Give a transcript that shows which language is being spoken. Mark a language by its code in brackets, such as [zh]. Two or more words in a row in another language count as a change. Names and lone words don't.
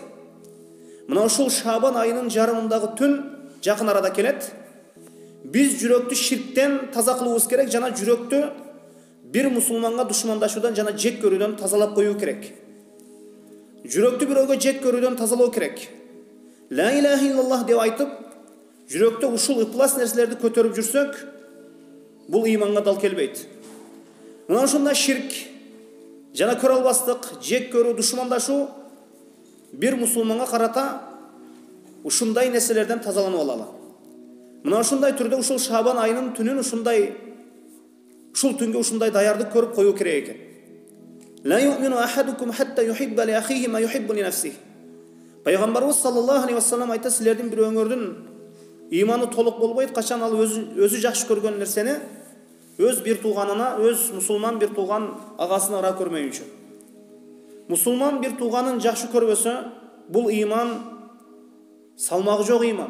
[ky] Мына ушул Шабан айынын жарымындагы түн жакын арада келет. Биз жүрөктү ширктен таза кылуубуз керек жана жүрөктү бир мусулманга душмандашуудан жана жек көрүүдөн тазалап коюу керек. Жүрөктү бирөөгө жек көрүүдөн тазалоо керек. [ar] لا إله إلا الله [ky] деп айтып, жүрөктө ушул ыплас нерселерди көтөрүп жүрсөк, бул иманга дал келбейт. Мына ушундай ширк жана көрө албастык, жек көрүү, душмандашуу бир мусулманга карата ушундай нерселерден тазаланып алалы. Мына ушундай түрдө ушул Шабан айынын түнүн ушул түнгө ушундай даярдык көрүп коюу керек экен. [ar] لا يؤمن أحدكم حتى يحب لأخيه ما يحب لنفسه. [ky] Пайгамбарыбыз [ar] صلى الله عليه وسلم [ky] айта, силердин бирөөңөрдүн иманы толук болбойт, качан ал өзү жакшы көргөн нерсени өз бир тууганына, өз мусулман бир тууган агасына ара көрмөйүнчө. Мусулман бир тууганын жакшы көрбөсө, бул иман салмагы жок иман.